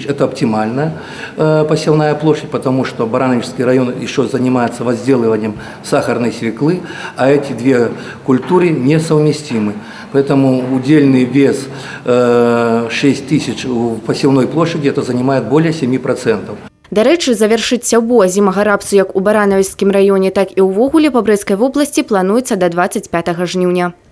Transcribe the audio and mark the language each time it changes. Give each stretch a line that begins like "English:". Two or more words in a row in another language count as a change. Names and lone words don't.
Russian: Это оптимальная посевная площадь, потому что Баранежский район еще занимается возделыванием сахарной свеклы, а эти две культуры несовместимы. Поэтому удельный вес 6 тысяч в посевной площади это занимает более 7%.
Belarusian: Дарэчы, завяршыць сяўбу азімага рапсу як у Баранавіцкім раёне, так і ўвогуле па Брэсцкай вобласці плануецца да 25 жніўня.